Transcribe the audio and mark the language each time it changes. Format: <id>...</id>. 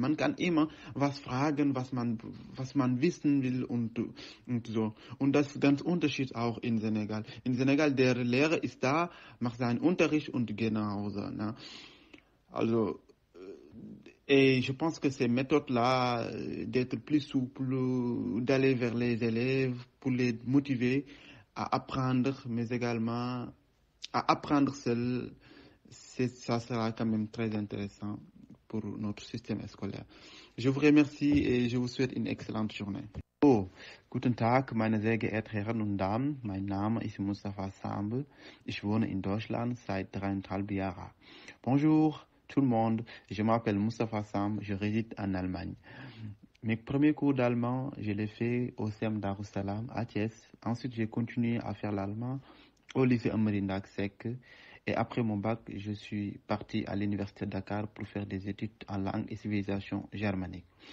<de>Man kann immer was fragen, was man wissen will und so. Und das ist ganz unterschiedlich auch in Senegal. In Senegal, der Lehrer ist da, macht seinen Unterricht und geht nach Hause. Ne? Also,</de> <fr>et je pense que ces méthodes-là, d'être plus souple, d'aller vers les élèves pour les motiver à apprendre, mais également à apprendre seul, ça sera quand même très intéressant pour notre système scolaire. Je vous remercie et je vous souhaite une excellente journée.</fr> <de>Oh, guten Tag, meine sehr geehrten Herren und Damen. Mein Name ist Mustafa Sambe. Ich wohne in Deutschland seit 3,5 Jahren.</de> <fr>Bonjour. Tout le monde, je m'appelle Mustafa Sam, je réside en Allemagne. Mes premiers cours d'allemand, je les fait au CEM Darussalam à Thiès. Ensuite, j'ai continué à faire l'allemand au lycée Amary Ndack Seck. Et après mon bac, je suis parti à l'université de Dakar pour faire des études en langue et civilisation germanique.</fr>